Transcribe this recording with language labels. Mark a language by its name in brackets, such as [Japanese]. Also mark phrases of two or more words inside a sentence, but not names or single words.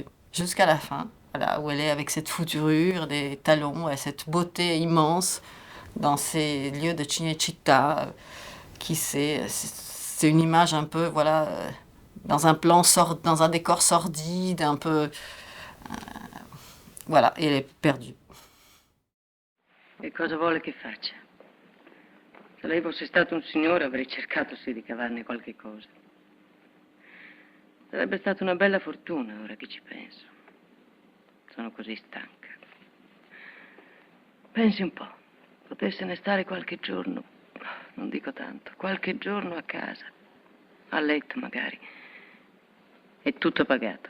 [French] Jusqu'à la fin, voilà, où elle est avec cette fouturure, des talons et cette beauté immense dans ces lieux de Cinecittà, c'est une image un peu, voilà, dans un décor sordide, un peu, voilà, et elle est perdue. [Italian] E cosa vuole che faccia? Se lei fosse stato un signore avrei cercato sì di cavarne qualche cosa. Sarebbe stata una bella fortuna, ora che ci penso. Sono così stanca. Pensi un po', potessene stare qualche giorno, non dico tanto, qualche giorno a casa, a letto magari, e tutto pagato.